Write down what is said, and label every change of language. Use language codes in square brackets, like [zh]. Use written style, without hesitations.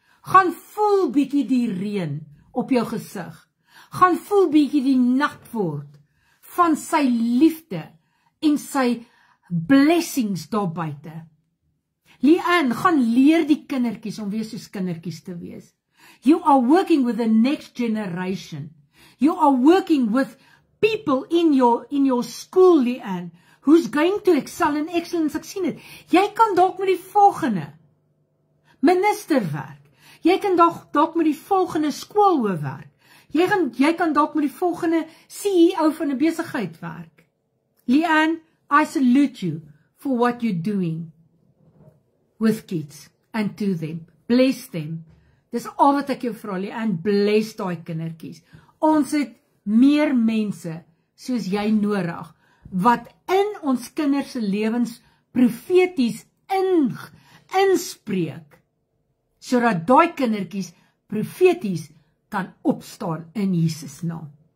[af] Gaan voel bietjie die reën op jou gesig. Gaan voel bietjie die nat word van sy liefde en sy blessings daar buite. Leanne, gaan leer die kindertjies om weer soos kindertjies te wees. [en] You are working with the next generation. You are working with people in your school, Leanne, who's going to excel in excellence. [af] Ek sien dit. Jy kan dalk met die volgende minister werk. Jy kan dalk met die volgende skoolhoof werk. Jy kan dalk met die volgende CEO van 'n besigheid werk. [en] Leanne, I salute you for what you're doing with kids and to them. Bless them. [af] Dis al wat ek jou vra, Leanne, [en] bless [af] daai kindertjies. Ons het meer mense soos jy nodig, wat in ons kinders se lewens profeties inspreek, sodat daai kindertjies profeties kan opstaan in Jesus naam.